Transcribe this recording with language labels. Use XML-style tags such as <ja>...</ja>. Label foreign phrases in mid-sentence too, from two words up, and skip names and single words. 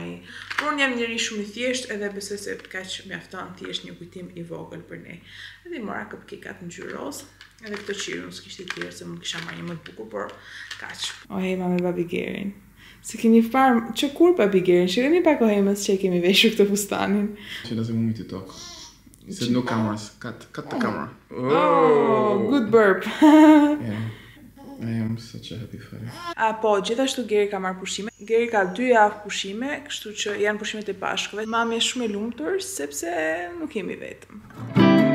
<sq>Por unë jam njeri shumë i thjesht edhe besoj se kaq mjafton thjesht një kujtim i vogël për ne. Edhe i mora cupcake-at në ngjyrë roz. Edhe këtë qirë, nuk s'kishte tjerë, se mund kisha marrë një më të bukur, por kaq. Ohema me babi Gerin. Se kemi parë, që kur babi Gerin? Shikoni pak Ohemës që e kemi veshur këtë fustanin. Që lazim me</sq> <en>to talk. He said no cameras. Cut the camera. Oh, good burp. Yeah. I am such a happy father.</en> <sq>Po, gjithashtu Geri ka marrë pushime. Geri ka 2 javë pushime, kështu që janë pushimet e pashkëve. Mami është shumë e lumtur sepse nuk jemi vetëm.</sq>